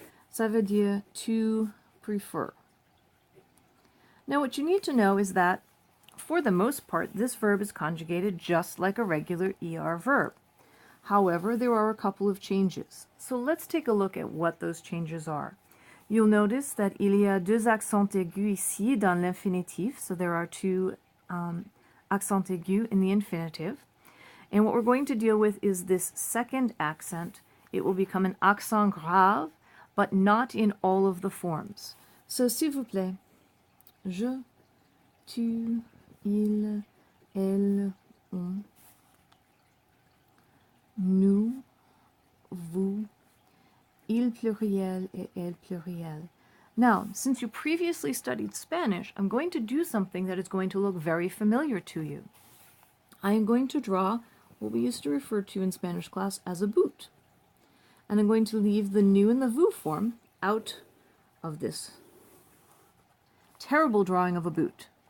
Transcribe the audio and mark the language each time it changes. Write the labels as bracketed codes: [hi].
[fr] Ça veut dire [en] to prefer. Now what you need to know is that for the most part, this verb is conjugated just like a regular ER verb. However, there are a couple of changes. So let's take a look at what those changes are. You'll notice that [fr] il y a deux accents aigus ici dans l'infinitif. [en] So there are two accents aigus in the infinitive. And what we're going to deal with is this second accent. It will become an accent grave, but not in all of the forms. [fr] So s'il vous plaît, je, tu, il, elle, on, nous, vous, il pluriel et elle pluriel. [en] Now, since you previously studied Spanish, I'm going to do something that is going to look very familiar to you. I am going to draw what we used to refer to in Spanish class as a boot. And I'm going to leave the nous and the vous form out of this terrible drawing of a boot.